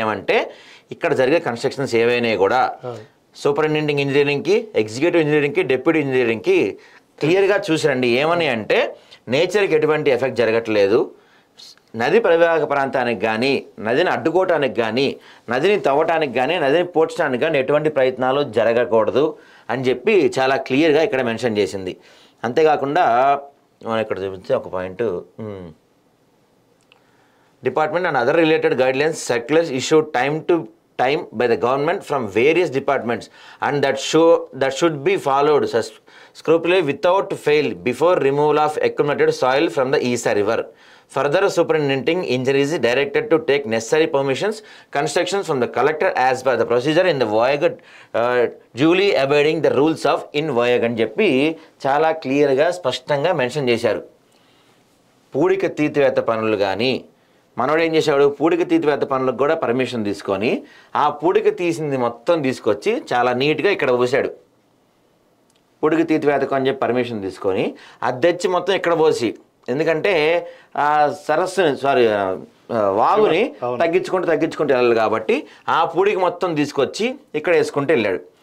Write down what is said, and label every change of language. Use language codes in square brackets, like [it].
[te] ఏమంటే ఇక్కడ జరిగే కన్స్ట్రక్షన్స్ ఏవైనా కూడా సూపరింటెండింగ్ ఇంజనీరింగ్కి, ఎగ్జిక్యూటివ్ ఇంజనీరింగ్కి, డెప్యూటీ ఇంజనీరింగ్కి క్లియర్గా చూసిరండి. ఏమని అంటే నేచర్కి ఎటువంటి ఎఫెక్ట్ జరగట్లేదు, నది ప్రవాహక ప్రాంతానికి కానీ, నదిని అడ్డుకోవటానికి కానీ, నదిని తవ్వటానికి కానీ, నదిని పోడ్చడానికి కానీ ఎటువంటి ప్రయత్నాలు జరగకూడదు అని చెప్పి చాలా క్లియర్గా ఇక్కడ మెన్షన్ చేసింది. అంతేకాకుండా మనం ఇక్కడ చూపిస్తే ఒక point, [en] department and other related guidelines circulars issued time to time by the government from various departments and that should be followed scrupulously without fail before removal of accumulated soil from the Isa river. Further, superintending engineer is directed to take necessary permissions, constructions from the collector as per the procedure in the Voyage, duly abiding the rules of in Voyage [te] అని చెప్పి చాలా క్లియర్గా స్పష్టంగా mention చేశారు. పూడిక తీర్చివేత పనులు కానీ, మనోడు ఏం చేశాడు, పూడిక తీర్చివేత పనులకు కూడా పర్మిషన్ తీసుకొని ఆ పూడిక తీసింది మొత్తం తీసుకొచ్చి చాలా నీట్గా ఇక్కడ పోసాడు. పూడిక తీర్చివేతకు అని చెప్పి పర్మిషన్ తీసుకొని అది తెచ్చి మొత్తం ఇక్కడ పోసి, ఎందుకంటే ఆ సరస్సుని వాగుని తగ్గించుకుంటూ వెళ్ళాలి కాబట్టి ఆ పూడికి మొత్తం తీసుకొచ్చి ఇక్కడ వేసుకుంటూ వెళ్ళాడు.